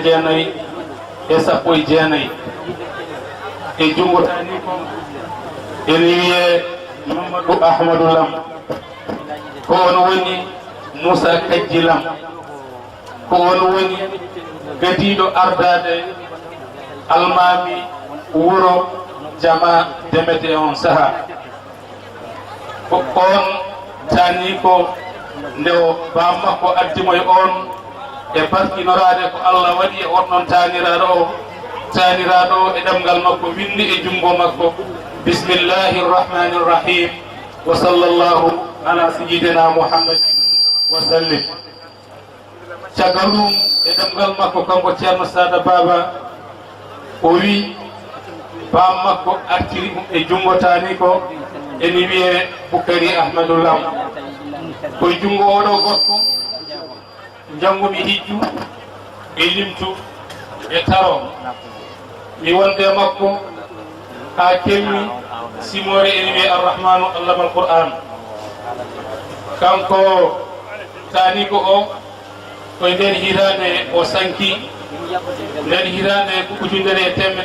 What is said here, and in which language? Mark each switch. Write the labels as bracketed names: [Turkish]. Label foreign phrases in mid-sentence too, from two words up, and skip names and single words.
[Fula] 1919 e jungo tani ko ene wiye Mamadou Ahmadou Lam ko on woni Moussa Kadji Lam ko on woni gadiɗo ardade almami wuro jama demete on saaha ko on tani ko nde o bam makko addimo e on e barkinorade ko Allah waɗi e on ɗon taniraɗo o e ɗemgal makko windi e jungo makko [Arabic] بسم الله الرحمن الرحيم و صلى الله على سيدنا محمد و سلم [Fula] caggal ɗum e ɗemgal makko kanko ceerno Sada Baba o wi bam makko artiri ɗum e jungo tani ko ene wiye Boukary Ahmadou Lam koye jungo oɗo gorko jangumi hijju e limtu e taro mi wonde makko ha kemmi simore ene wiye [Arabic] الرحمن علم القرآن [Fula] kanko tani ko o koye nder hirande o sanki nder hirande ko ujunere e